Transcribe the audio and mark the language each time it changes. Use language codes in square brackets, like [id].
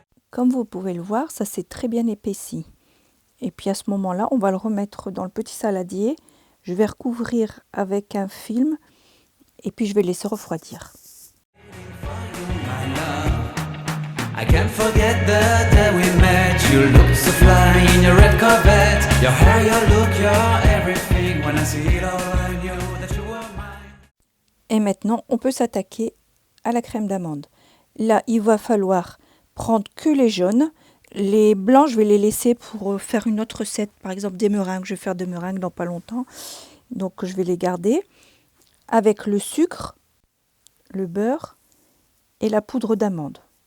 [fr] Comme vous pouvez le voir, ça s'est très bien épaissi. Et puis à ce moment-là, on va le remettre dans le petit saladier. Je vais recouvrir avec un film et puis je vais laisser refroidir. [en] I can't forget the day we met. You look so fly in your red Corvette. Your hair, your look, your everything. When I see it all, I knew that you were mine. [fr] Et maintenant, on peut s'attaquer à la crème d'amande. Là, il va falloir prendre que les jaunes. Les blancs, je vais les laisser pour faire une autre recette. Par exemple, des meringues. Je vais faire des meringues dans pas longtemps. Donc, je vais les garder. Avec le sucre, le beurre et la poudre d'amande.